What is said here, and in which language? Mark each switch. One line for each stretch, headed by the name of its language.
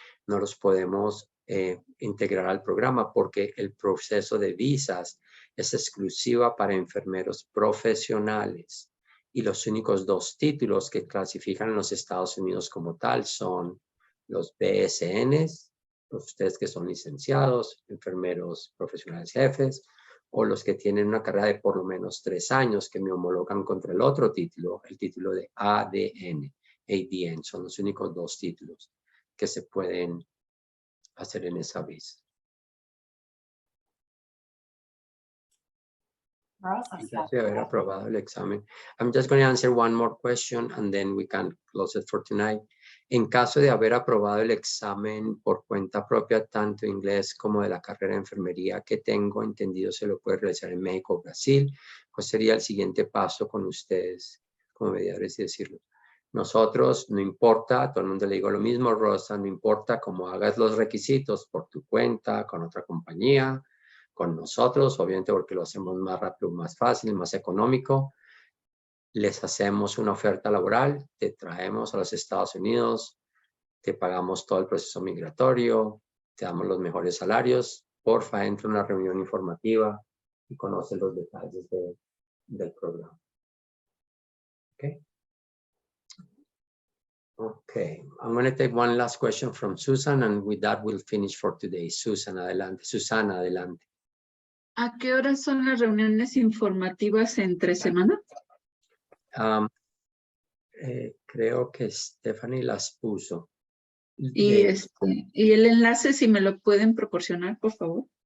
Spanish: No los podemos integrar al programa porque el proceso de visas es exclusiva para enfermeros profesionales y los únicos 2 títulos que clasifican en los Estados Unidos como tal son los BSNs, ustedes que son licenciados, enfermeros profesionales jefes, o los que tienen una carrera de por lo menos 3 años que me homologan contra el otro título, el título de ADN. Son los únicos 2 títulos que se pueden hacer en esa visa. Gracias por haber aprobado el examen.
English: I'm just going to answer one more question and then we can close it for tonight.
Spanish: En caso de haber aprobado el examen por cuenta propia, tanto inglés como de la carrera de enfermería que tengo entendido se lo puede realizar en México o Brasil, pues sería el siguiente paso con ustedes como mediadores y decirlo. Nosotros, no importa, a todo el mundo le digo lo mismo, Rosa, no importa cómo hagas los requisitos por tu cuenta, con otra compañía, con nosotros, obviamente porque lo hacemos más rápido, más fácil, más económico. Les hacemos una oferta laboral, te traemos a los Estados Unidos, te pagamos todo el proceso migratorio, te damos los mejores salarios. Porfa, entra a una reunión informativa y conoce los detalles del programa.
English: Okay. Okay, I'm going to take one last question from Susan and with that we'll finish for today.
Spanish: Susan, adelante. Susana, adelante. ¿A qué horas son las reuniones informativas entre semana? Creo que Stephanie las puso. Y el enlace, si me lo pueden proporcionar, por favor.